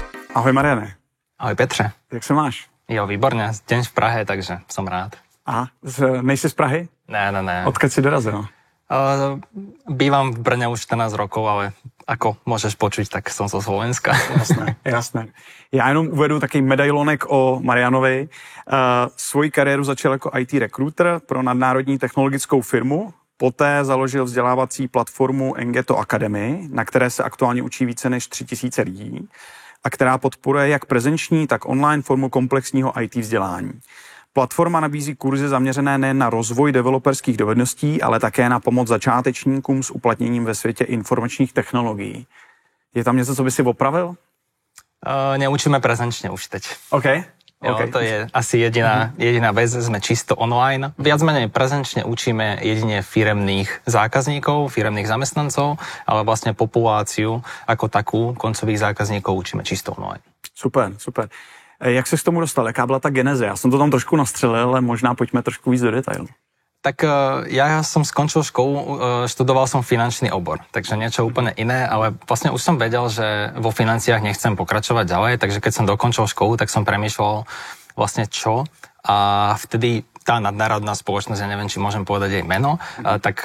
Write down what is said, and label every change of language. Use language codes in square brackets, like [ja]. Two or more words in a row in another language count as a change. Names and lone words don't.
[cs] Ahoj Mariane. Ahoj Petře. Jak se máš? Jo, výborně. [sk] Deň v Prahe, takže som rád. [cs] Aha, nejsi z Prahy? Ne. Odkud si dorazil? [sk] Bývam v Brne už 14 rokov, ale ako môžeš počuť, tak som zo Slovenska. [cs] Jasné. Já jenom uvedu takový medailonek o Marianovi. Svoji kariéru začal jako IT recruiter pro nadnárodní technologickou firmu. Poté založil vzdělávací platformu Engeto Academy, na které se aktuálně učí více než 3000 lidí a která podporuje jak prezenční, tak online formu komplexního IT vzdělání. Platforma nabízí kurzy zaměřené nejen na rozvoj developerských dovedností, ale také na pomoc začátečníkům s uplatněním ve světě informačních technologií. Je tam něco, co by si opravil? [sk] Neučíme prezenčne už teď. OK. Jo, to je asi jediná vec, sme čisto online. Viac menej prezenčne učíme jedine firemných zákazníkov, firemných zamestnancov, ale vlastne populáciu ako takú koncových zákazníkov učíme čisto online. [cs] Super. Jak se k tomu dostal? Jaká byla ta geneze? Já jsem to tam trošku nastřelil, ale možná pojďme trošku víc do detailu. [sk] Tak ja som skončil školu, študoval som finančný obor, takže niečo úplne iné, ale vlastne už som vedel, že vo financiách nechcem pokračovať ďalej, takže keď som dokončil školu, tak som premýšľal vlastne čo a vtedy tá nadnárodná spoločnosť, ja neviem, či môžem povedať jej meno, tak...